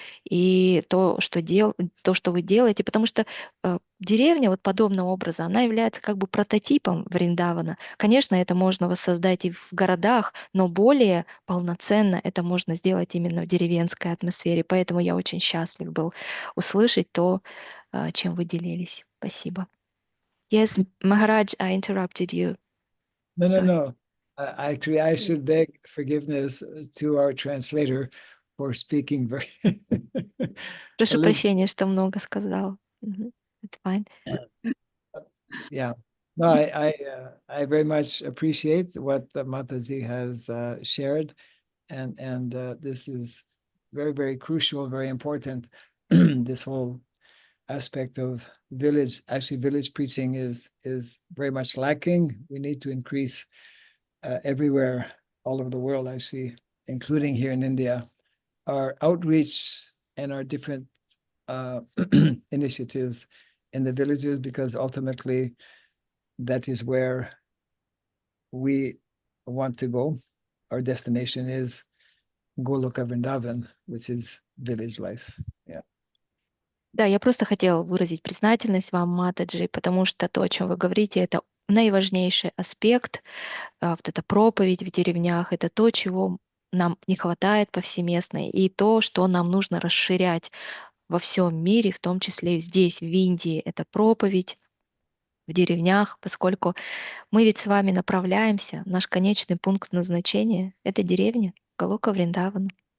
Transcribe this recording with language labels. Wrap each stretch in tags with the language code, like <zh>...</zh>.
<ru>И то, что вы делаете, потому что деревня вот подобного образа, она является как бы прототипом Вриндавана. Конечно, это можно воссоздать и в городах, но более полноценно это можно сделать именно в деревенской атмосфере. Поэтому я очень счастлив был услышать то, чем вы делились. Спасибо.</ru> <en>Yes, Maharaj, I interrupted you. No. Sorry. Actually, I should beg forgiveness to our translator for speaking very.</en> <ru>Прошу</ru> <en>a little-</en> <ru>прощения, что много сказал.</ru> <en>It's fine. Yeah. No, I very much appreciate what Mataji has shared, and this is very, very crucial, very important. This whole aspect of village preaching is very much lacking. We need to increase everywhere, all over the world, actually, including here in India, our outreach and our different initiatives in the villages, because ultimately that is where we want to go. Our destination is Goloka Vrindavan, which is village life. Yeah.</en> <ru>Да, я просто хотела выразить признательность вам, Матаджи, потому что то, о чем вы говорите, это наиважнейший аспект, вот эта проповедь в деревнях, это то, чего нам не хватает повсеместно, и то, что нам нужно расширять во всем мире, в том числе и здесь, в Индии, это проповедь в деревнях, поскольку мы ведь с вами направляемся, наш конечный пункт назначения — это деревня Галока Вриндавана.</ru>